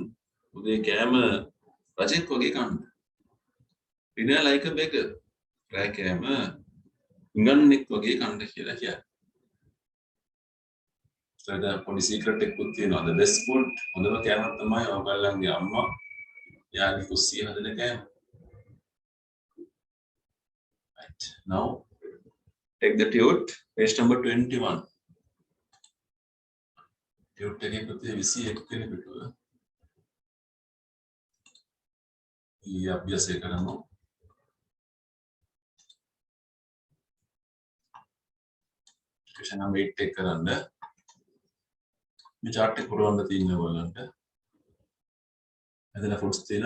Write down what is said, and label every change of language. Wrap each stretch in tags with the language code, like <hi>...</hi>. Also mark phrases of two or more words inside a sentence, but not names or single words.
<si>උදේ කෑම රජෙක් වගේ කන්න.</si> <en>dinner like a beggar.</en> <si>රෑ කෑම උගන්නෙක් වගේ කන්න කියලා කියන්නේ.</si> <en>So the</en> <si>පොඩි secret එකකුත් තියෙනවා.</si> <en>The best food</en> <si>හොඳම කෑම තමයි ඔයගොල්ලන්ගේ අම්මා යාගේ කුස්සිය හදන කෑම.</si> <en>Right. Now take the tute, page number 21.</en> <si>Tute එකේ පුතේ 21 වෙනි පිටුව. ඊ අභ්‍යාසය කරමු.</si> <en>question number 8</en> <si>එක කරන්න. මේ chart එක පුරවන්න තියෙනවා ඔයගලන්ට. එතන foods තියෙනවා.</si>